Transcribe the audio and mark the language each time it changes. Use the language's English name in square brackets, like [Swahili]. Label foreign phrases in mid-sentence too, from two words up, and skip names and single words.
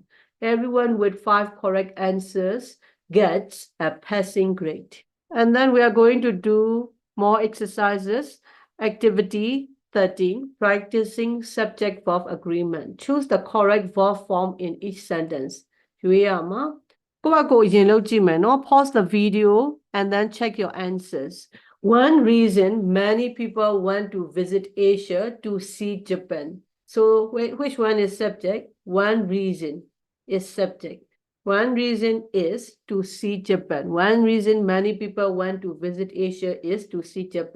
[English] Everyone with 5 correct answers gets a passing grade. And then we are going to do more exercises. Activity 13, practicing subject-verb agreement. Choose the correct verb form in each sentence. [Burmese] ရွေးရမှာကိုယ့်အကိုအရင်လုပ်ကြည့်မယ်နော် [English] pause the video and then check your answers. One reason many people want to visit Asia to see Japan. So which one is subject? One reason is subject. One reason is to see Japan. One reason many people want to visit Asia is to see Japan.